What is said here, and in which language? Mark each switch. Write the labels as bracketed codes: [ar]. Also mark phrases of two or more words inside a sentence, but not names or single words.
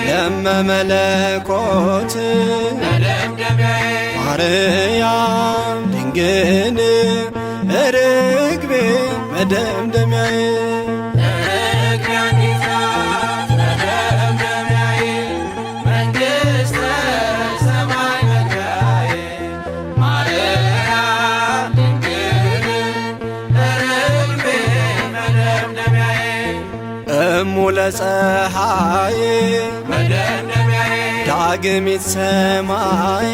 [am] ለመመለኮት መደምደሚያዬ ማርያም ድንግል ርግቤ መደምደሚያዬ እግሬ አንዲት ናት መደምደሚያዬ መንግሥተ ሰማይ መግቢያዬ ማርያም ድንግል ርግቤ መደምደሚያዬ [gez] እሙ ለፀሐይ [am] መደምደሚያዬ ዳግሚት ሰማይ